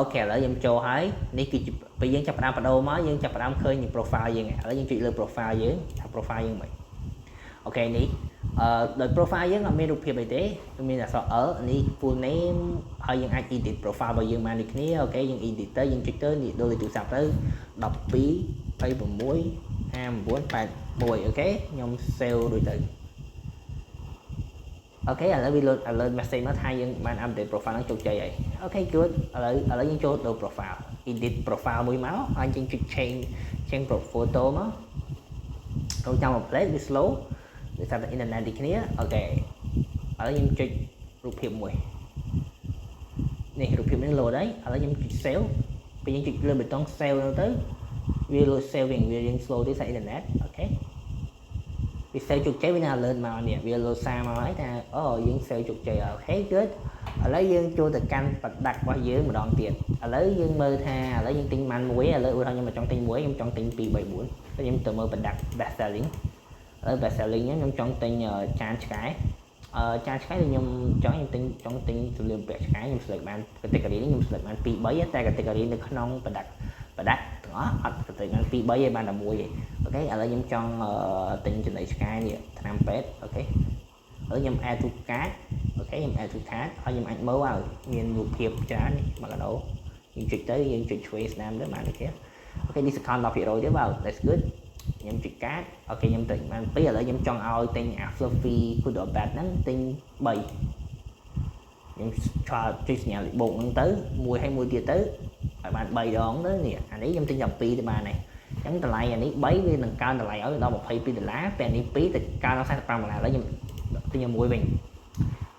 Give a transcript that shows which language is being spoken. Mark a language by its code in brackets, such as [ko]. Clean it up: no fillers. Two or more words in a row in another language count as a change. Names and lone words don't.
[km] ខេឥឡូវខ្ញុំចូលហើយនេះគឺជាពេលយើងចាប់ផ្ដើមបដូរមកយើងចាប់ផ្ដើមឃើញ profile យើងឥឡូវយើងចុចលើ profile យើងថា profile យើងមិនអូខេនេះដោយ profile យើងអត់មានរូបភាពអីទេមានអក្សរ L នេះ [en] full name [km] ហើយយើងអាច [en] edit profile [km] របស់យើងបានដូចគ្នាអូខេយើង edit ទៅយើងចុចទៅនេះដូចទូរស័ព្ទទៅ12 26 59 81អូខេខ្ញុំ save ដូចទៅ អូខេឥឡូវវា [en] load message [km] មកថាយើងបាន [en] update profile [km] ហ្នឹងជោគជ័យហើយអូខេ good ឥឡូវយើងចូលទៅ [en] profile edit profile [km] មួយមកហើយយើងចុច [en] change photo [km] មកចូលចាំ update វា slow ដោយសារតែ internet ដូចគ្នាអូខេឥឡូវខ្ញុំចុចរូបភាពមួយនេះរូបភាពនេះ load ហើយឥឡូវខ្ញុំចុច save ពេលយើងចុចលើប៊ូតុង save ហ្នឹងទៅវា [en] load saving [km] វារៀង slow ទេសារ internet អូខេវា save ជោគជ័យវានឹង alert មកនេះវា load សារមកហើយថាអូយើង save ជោគជ័យអូខេ good ឥឡូវយើងចូលទៅកាន់ប្រដាក់របស់យើងម្ដងទៀតឥឡូវយើងមើលថាឥឡូវយើងទិញបានមួយឥឡូវឧទាហរណ៍ខ្ញុំមកចង់ទិញមួយខ្ញុំចង់ទិញ2 3 4ខ្ញុំទៅមើលប្រដាក់ best selling ឥឡូវ [en] best selling [km] ខ្ញុំចង់ទិញចានឆ្កែចានឆ្កែខ្ញុំចង់ទិញសម្លៀកបំពាក់ឆ្កែខ្ញុំ select បាន category នេះខ្ញុំ select បាន2 3តែ category នៅក្នុងប្រដាក់ទាំងអស់អត់ select បាន2 3ឯងបានតែមួយឯងអូខេឥឡូវខ្ញុំចង់ទិញចំណីឆ្កែនេះថ្នាំពេទ្យអូខេឥឡូវខ្ញុំ [en] add to cart [km] អូខេខ្ញុំ [en] add to cart [km] ហើយខ្ញុំអាចមើលឲ្យមានរូ បភាពច្រើននេះមកកណូយើងចុចទៅយើងចុចឆ្វេងស្ដាំទៅបានទេអូខេ discount 10% ទេបាទ [en] that's good [km] ខ្ញុំចុចកាតអូខេខ្ញុំទិញបាន2ឥឡូវខ្ញុំចង់ឲ្យទិញអា [en] fluffy good or bad [km] ហ្នឹងទិញ3ខ្ញុំឆ្លចុចសញ្ញាលេខបូកហ្នឹងទៅមួយ ហើយមួយទៀតទៅឲ្យបាន3ដងទៅនេះអានេះខ្ញុំទិញតែ2ទៅបានហើយអញ្ចឹងតម្លៃអានេះ3វានឹងកើនតម្លៃឲ្យដល់$22ពេលនេះ2ទៅកើនដល់$45ឥឡូវខ្ញុំទិញមួយវិញវា